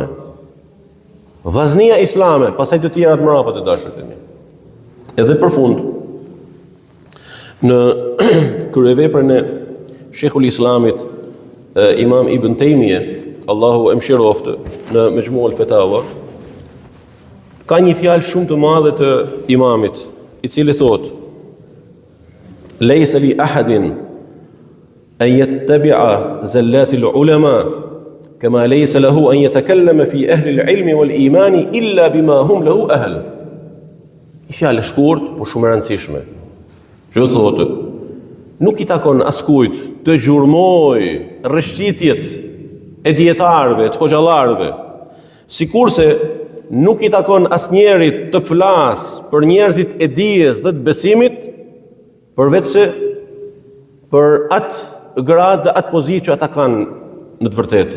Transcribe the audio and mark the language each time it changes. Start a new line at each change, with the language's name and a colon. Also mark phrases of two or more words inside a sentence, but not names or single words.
Albanian: Vllaznia islame, pastaj të tjerat mbrapa të dashurit e mi. Edhe për fund, në kryeveprën e Sheikhul Islamit Imam Ibn Taymije, Allahu e mëshiroftë, në Majmu' al-Fatawa, ka një fjalë shumë të madhe të imamit, i cili thotë:
Arabic: ليس لأحد أن يتبع زلات العلماء كما ليس له أن يتكلم في أهل العلم والإيمان إلا بما هم له أهل.
Albanian: Një fjalë shkurt, por shumë e rëndësishme. Që thotë, nuk i takon askujt të gjurmoj rrëshqitjet e dietarëve, të hoxhallarëve, sikurse nuk i takon asnjërit të flas për njerëzit e dijes dhe të besimit, përveç se për atë gradë dhe atë pozitë që ata kanë në të vërtetë.